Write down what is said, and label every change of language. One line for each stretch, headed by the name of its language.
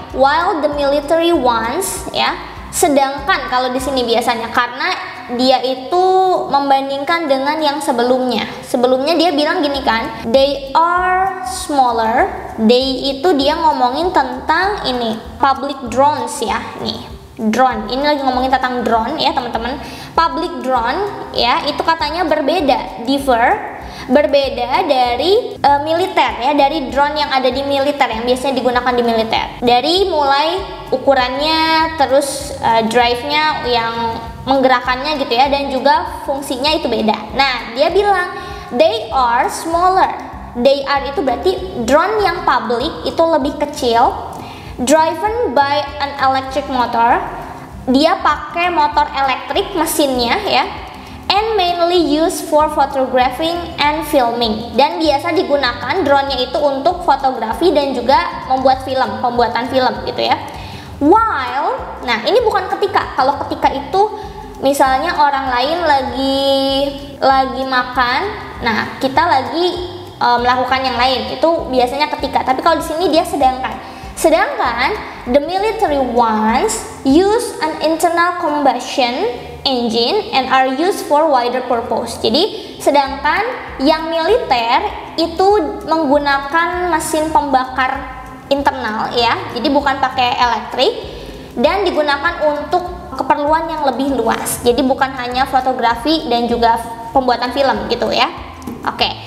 English: While the military wants ya.
Indonesian: Sedangkan kalau di sini biasanya karena dia itu membandingkan dengan yang sebelumnya. Sebelumnya dia bilang gini kan,
English: they are smaller.
Indonesian: They itu dia ngomongin tentang ini public drones ya, nih drone. Ini lagi ngomongin tentang drone ya teman-teman. Public drone ya itu katanya berbeda, differ, berbeda dari militer ya, dari drone yang ada di militer yang biasanya digunakan di militer. Dari mulai ukurannya, terus drive-nya yang menggerakkannya gitu ya, dan juga fungsinya itu beda. Nah, dia bilang
English: they are smaller. They are
Indonesian: itu berarti drone yang public itu lebih kecil,
English: driven by an electric motor.
Indonesian: Dia pakai motor elektrik mesinnya ya.
English: And mainly used for photographing and filming.
Indonesian: Dan biasa digunakan drone-nya itu untuk fotografi dan juga membuat film, pembuatan film gitu ya. While, nah ini bukan ketika. Kalau ketika itu misalnya orang lain lagi makan, nah kita lagi melakukan yang lain, itu biasanya ketika. Tapi kalau di sini dia sedangkan. Sedangkan
English: the military ones use an internal combustion engine and are used for wider purpose.
Indonesian: Jadi sedangkan yang militer itu menggunakan mesin pembakar internal ya. Jadi bukan pakai elektrik dan digunakan untuk keperluan yang lebih luas. Jadi bukan hanya fotografi dan juga pembuatan film gitu ya. Oke.